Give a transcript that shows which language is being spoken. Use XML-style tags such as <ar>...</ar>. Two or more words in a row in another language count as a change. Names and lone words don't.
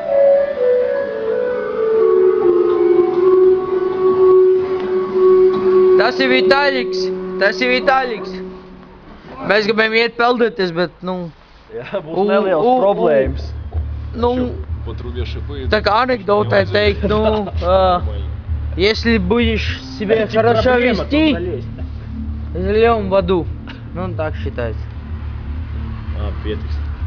<lv>Tas ir Vitaļiks. Mēs gribējām iet peldēties, bet, nu... Jā, būs nelielas problēmas. Nu, tā kā anekdotē teikt, nu,</lv> <ru>если будешь себя хорошо вести, зальем воду. Ну, так считается.</ru> <lv>Pietiks.</lv>